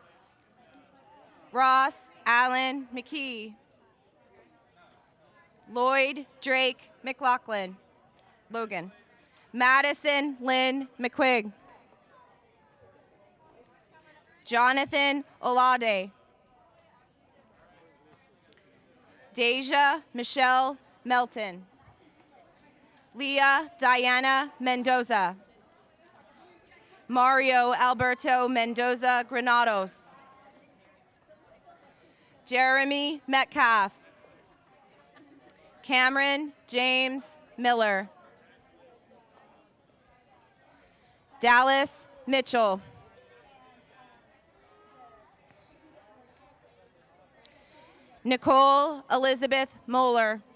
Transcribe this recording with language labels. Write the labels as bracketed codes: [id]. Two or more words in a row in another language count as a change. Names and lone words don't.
[en] Ross Allen McKee. Lloyd Drake McLaughlin. Logan. Madison Lynn McQuigg. Jonathan Olade. Deja Michelle Melton. Leah Diana Mendoza. Mario Alberto Mendoza Granados. Jeremy Metcalf. Cameron James Miller. Dallas Mitchell. Nicole Elizabeth Moeller.